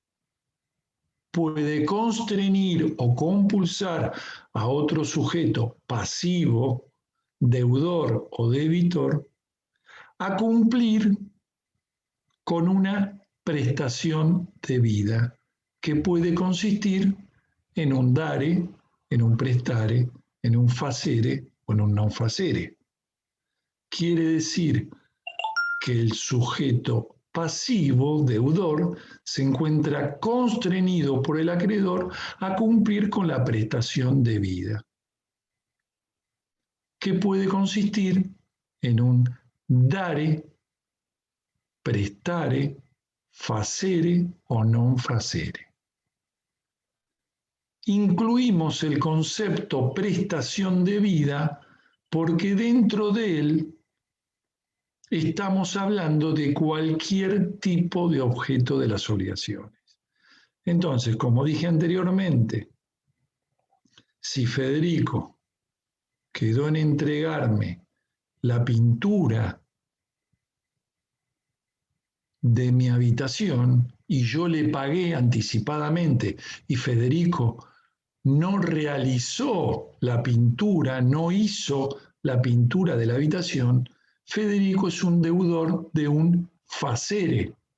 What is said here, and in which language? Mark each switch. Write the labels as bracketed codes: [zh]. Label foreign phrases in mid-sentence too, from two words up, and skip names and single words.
[es] puede constreñir o compulsar a otro sujeto pasivo, deudor o debitor a cumplir con una prestación debida que puede consistir en un dare, en un prestare, en un facere o en un [la] non facere. [es] Quiere decir que el sujeto pasivo, deudor, se encuentra constreñido por el acreedor a cumplir con la prestación debida, que puede consistir en un [la] dare, prestare, facere [es] o [la] non facere. [es] Incluimos el concepto prestación debida porque dentro de él estamos hablando de cualquier tipo de objeto de las obligaciones. Entonces, como dije anteriormente, si Federico quedó en entregarme la pintura de mi habitación y yo le pagué anticipadamente y Federico no realizó la pintura, no hizo la pintura de la habitación, Federico es un deudor de un facere.